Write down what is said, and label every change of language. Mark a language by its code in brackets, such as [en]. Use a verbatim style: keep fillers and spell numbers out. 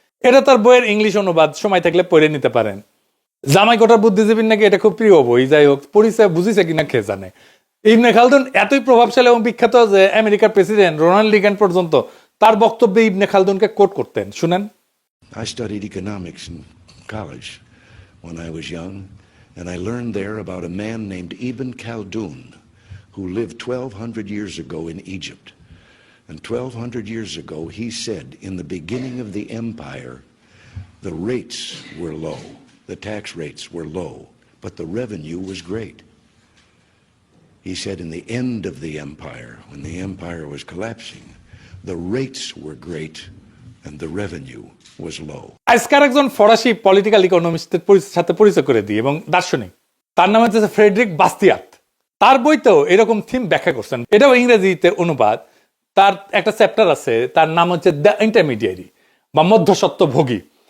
[bn] এটা তার বইয়ের ইংলিশ অনুবাদ, সময় থাকলে পড়ে নিতে পারেন। জামাইকোটার বুদ্ধিজীবীর নাকি এটা খুব প্রিয় বই, যাই হোক পড়িছে, বুঝিছে কিনা খেয়ে জানে। ইবনে খালদুন এতই প্রভাবশালী এবং বিখ্যাত যে আমেরিকার প্রেসিডেন্ট রোনাল্ড রিগান পর্যন্ত তার বক্তব্যে ইবনে খালদুনকে কোট করতেন, শুনেন। [en] I studied economics in college when I was young, and I learned there about a man named Ibn Khaldun who lived twelve hundred years ago in Egypt. And twelve hundred years ago he said, in the beginning of the empire the rates were low, the tax rates were low, but the revenue was great. He said in the end of the empire, when the empire was collapsing, the rates were great and the revenue was low. [bn] আজকার একজন ফরাসি political ইকোনমিস্টের সাথে পরিচয় করে দিই এবং দার্শনিক, তার নাম হচ্ছে ফ্রেডরিক বাস্তিয়াত। তার বইতেও এরকম থিম ব্যাখ্যা করছেন, এটাও ইংরেজিতে অনুবাদ। তার একটা চ্যাপ্টার আছে, তার নাম হচ্ছে দ্য ইন্টারমিডিয়ারি বা মধ্যস্বত্বভোগী।